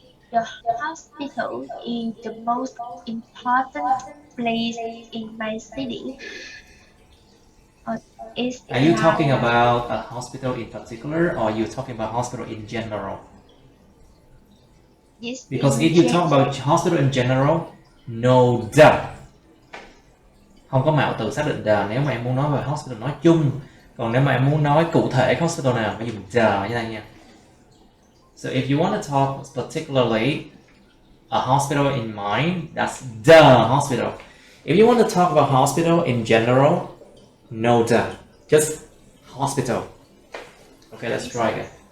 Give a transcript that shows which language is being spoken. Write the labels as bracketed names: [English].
[English] The hospital is the most important place in my city. It's Are you like talking about a hospital in particular, or are you talking about hospital in general? this Because in if you talk about hospital in general, no the. [Vietnamese] Không có mạo từ xác định the nếu mà em muốn nói về hospital nói chung. Còn nếu mà em muốn nói cụ thể hospital nào phải dùng the như này nha. [English] So if you want to talk particularly a hospital in mind, that's the hospital. If you want to talk about hospital in general, no the. Just hospital. Okay, let's try again.